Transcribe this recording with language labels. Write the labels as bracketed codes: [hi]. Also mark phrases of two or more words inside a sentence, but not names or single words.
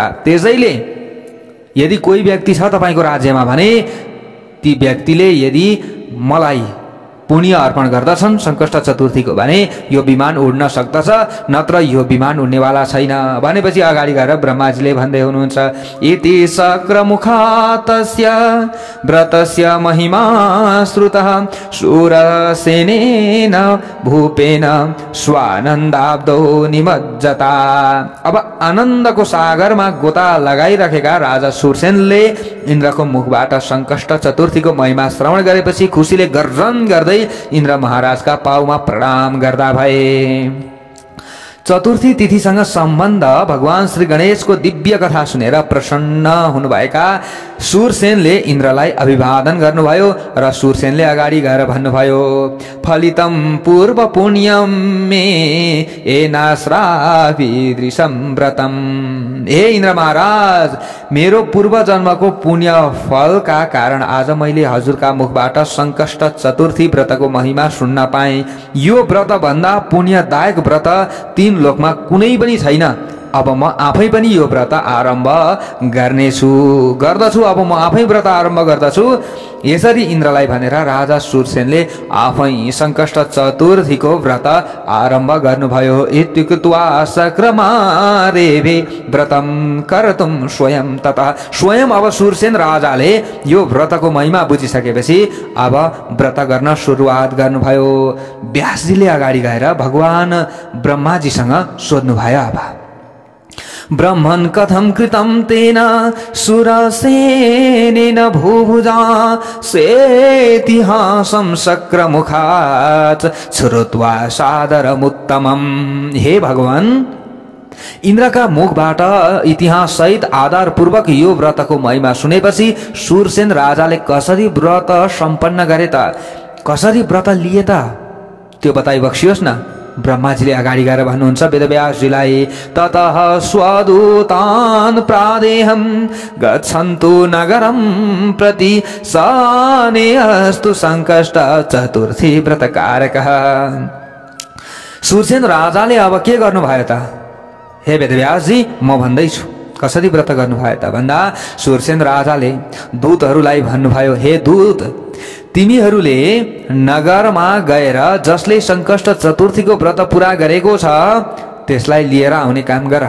[ne] त्यसैले यदि कोही व्यक्ति छ तपाईको राज्यमा भने ती व्यक्तिले यदि मलाई पुण्य अर्पण गर्दछन् संकष्ट चतुर्थीको भने यो विमान उड्न सक्दछ, नत्र यो विमान उड्नेवाला छैन भनेपछि अगाडि गएर ब्रह्माजीले भन्दै हुनुहुन्छ, [sa] इति शक्रमुखातस्य व्रतस्य महिमा श्रुतः शूरसेनेन भूपेन स्वानन्दाब्दो निमज्जता। [ne] अब आनन्दको सागरमा गोता लगाइराखेका राजा सुरसेनले इन्द्रको मुखबाट संकष्ट चतुर्थीको महिमा श्रवण गरेपछि खुसीले गर्जन गर्दै इन्द्र महाराजका पाउमा प्रणाम गर्दा भए। चतुर्थी तिथिसँग सम्बन्ध भगवान श्री गणेशको दिव्य कथा सुनेर प्रसन्न हुनुभएका सुरसेनले इन्द्रलाई अभिवादन गर्नुभयो र सुरसेनले अगाडि गएर भन्नुभयो, [sa] फलितम पूर्व पुण्यम मे एनाश्राविदृशं व्रतम। [ne] हे इन्द्र महाराज, मेरो पूर्व जन्मको पुण्य फलका कारण आज मैले हजुरका मुखबाट संकष्ट चतुर्थी व्रतको महिमा सुन्न पाएँ। यो व्रत भन्दा पुण्यदायक व्रत तीन लोकमा कुनै पनि छैन। अब म आफै पनि यो व्रत आरम्भ गर्दछु। अब म आफै व्रत आरम्भ गर्दछु। यसरी इन्द्रलाई भनेर राजा सुरसेनले आफै संकष्ट चतुर्थीको व्रत आरम्भ गर्नुभयो। [sa] इत्युक्त्वा शक्रमारेभे व्रतम कर्तुं स्वयं ततः। [ne] स्वयं अब सुरसेन राजाले यो व्रतको महिमा बुझिसकेपछि अब व्रत गर्न सुरुवात गर्नुभयो। व्यासजीले अगाडि गएर भगवान ब्रह्माजीसँग सोध्नुभयो। [sa] अब ब्रह्मन् कथं कृतं तेन सुरसेनेन भूभुजा सेतिहासं शक्रमुखात् श्रुत्वा सादरमुत्तमम्। [ne] हे भगवान, इन्द्रका मुखबाट इतिहास सहित आधारपूर्वक यो व्रतको महिमा सुनेपछि सुरसेन राजाले कसरी व्रत सम्पन्न गरे त, कसरी व्रत लिए त, त्यो बताइ बक्सियोस् न। ब्रह्माजीले अगाडि गएर भन्नुहुन्छ वेदव्यासजीलाई, [sa] ततः स्वदूतान् प्रादेहं गच्छन्तु नगरं प्रति सनेऽस्तु संकष्ट चतुर्थी व्रतकारकः। [ne] सुरसेन राजाले अब के गर्नुभयो त? हे वेदव्यासजी, म भन्दैछु कसरी व्रत गर्नुभयो त भन्दा सुरसेन राजाले दूतहरूलाई भन्नुभयो, हे दूत, तिमीहरूले नगरमा गएर जसले संकष्ट चतुर्थीको व्रत पूरा गरेको छ त्यसलाई लिएर आउने काम गर।